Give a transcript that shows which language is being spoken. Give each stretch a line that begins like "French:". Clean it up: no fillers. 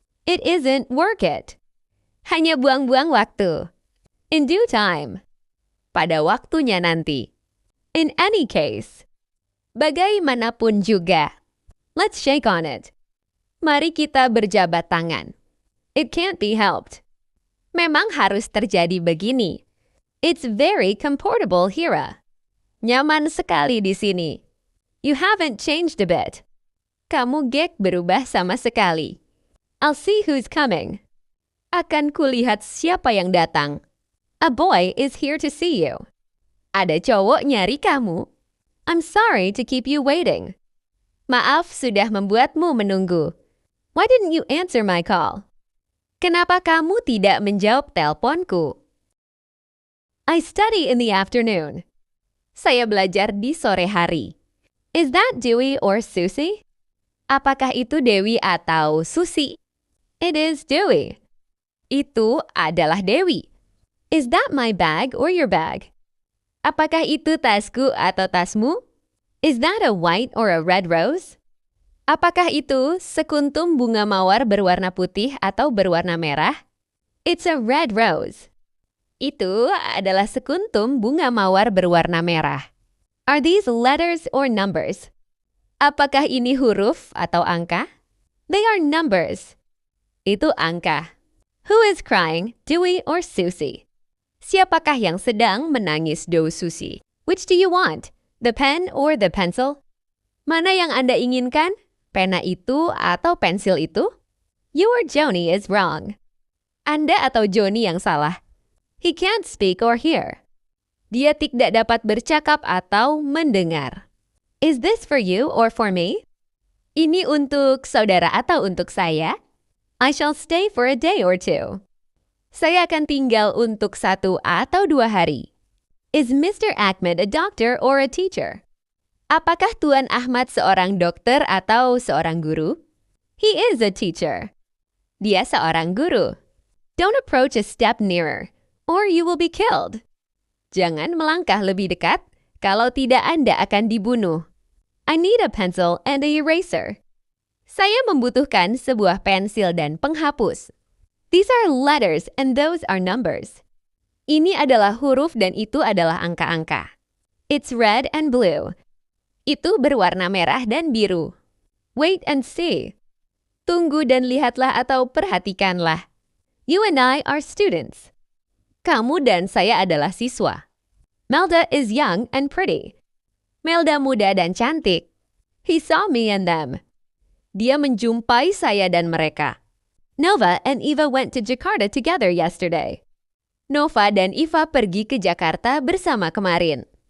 English: It isn't work it.
Indonesian: Hanya buang-buang waktu.
English: In due time.
Indonesian: Pada waktunya nanti.
English: In any case.
Indonesian: Bagaimanapun juga.
English: Let's shake on it.
Indonesian: Mari kita berjabat tangan.
English: It can't be helped.
Indonesian: Memang harus terjadi begini.
English: It's very comfortable here.
Indonesian: Nyaman sekali di sini.
English: You haven't changed a bit.
Indonesian: Kamu gek berubah sama sekali.
English: I'll see who's coming.
Indonesian: Akan kulihat siapa yang datang.
English: A boy is here to see you.
Indonesian: Ada cowok nyari kamu.
English: I'm sorry to keep you waiting.
Indonesian: Maaf sudah membuatmu menunggu.
English: Why didn't you answer my call?
Indonesian: Kenapa kamu tidak menjawab teleponku?
English: I study in the afternoon.
Indonesian: Saya belajar di sore hari.
English: Is that Dewey or Susie?
Indonesian: Apakah itu Dewi atau Susi?
English: It is Dewey.
Indonesian: Itu adalah Dewi.
English: Is that my bag or your bag?
Indonesian: Apakah itu tasku atau tasmu?
English: Is that a white or a red rose?
Indonesian: Apakah itu sekuntum bunga mawar berwarna putih atau berwarna merah?
English: It's a red rose.
Indonesian: Itu adalah sekuntum bunga mawar berwarna merah.
English: Are these letters or numbers?
Indonesian: Apakah ini huruf atau angka?
English: They are numbers.
Indonesian: Itu angka.
English: Who is crying, Dewey or Susie?
Indonesian: Siapakah yang sedang menangis, Do Susie?
English: Which do you want? The pen or the pencil?
Indonesian: Mana yang Anda inginkan? Pena itu atau pensil itu?
English: You or Joni is wrong.
Indonesian: Anda atau Joni yang salah.
English: He can't speak or hear.
Indonesian: Dia tidak dapat bercakap atau mendengar.
English: Is this for you or for me?
Indonesian: Ini untuk saudara atau untuk saya?
English: I shall stay for a day or two.
Indonesian: Saya akan tinggal untuk 1 atau 2 hari.
English: Is Mr. Ahmed a doctor or a teacher?
Indonesian: Apakah Tuan Ahmad seorang dokter atau seorang guru?
English: He is a teacher.
Indonesian: Dia seorang guru.
English: Don't approach a step nearer, or you will be killed.
Indonesian: Jangan melangkah lebih dekat, kalau tidak Anda akan dibunuh.
English: I need a pencil and a eraser.
Indonesian: Saya membutuhkan sebuah pensil dan penghapus.
English: These are letters and those are numbers.
Indonesian: Ini adalah huruf dan itu adalah angka-angka.
English: It's red and blue.
Indonesian: Itu berwarna merah dan biru.
English: Wait and see.
Indonesian: Tunggu dan lihatlah atau perhatikanlah.
English: You and I are students.
Indonesian: Kamu dan saya adalah siswa.
English: Melda is young and pretty.
Indonesian: Melda muda dan cantik.
English: He saw me and them.
Indonesian: Dia menjumpai saya dan mereka.
English: Nova and Eva went to Jakarta together yesterday.
Indonesian: Nova dan Eva pergi ke Jakarta bersama kemarin.